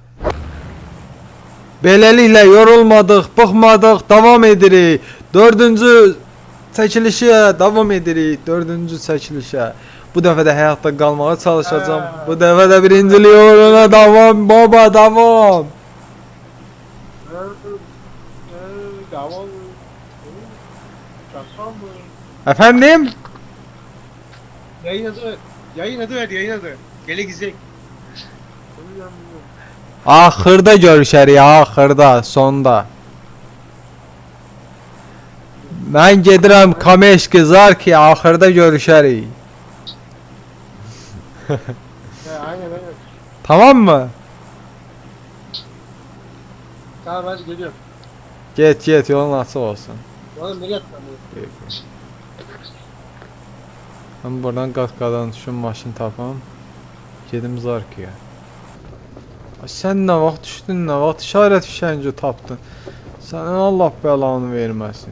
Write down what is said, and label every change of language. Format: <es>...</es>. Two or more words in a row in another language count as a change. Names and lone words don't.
<az>Beləliklə yorulmadıq, bıxmadıq, davam edirik. 4-cü çəkilişə davam edirik. 4-cü çəkilişə. Bu dəfə də həyatda qalmağa çalışacağam. Bu dəfə də birincilik uğruna davam baba, davam.</az> <tr>Devam. Çakal mı? Efendim? Yayın adı ver. Gele gizek.</tr> <az>Axırda görüşərik, axırda, sonda. Mən gedirəm Kameşki Zarki, axırda görüşərik.</az> <tr>Aynen. Tamam mı? Tamam hadi geliyorum.</tr> <az>Get yolun açıq olsun.</az> <tr>Oğlum nereye atlamıyor?</tr> <az>Mən buradan qat-qadan düşüm maşın tapam. Gedim Zarkiyə. Ay, sən nə vaxt düşdün, nə vaxt işarət fişəngi tapdın? Sənin Allah bəlanı verməsin.</az>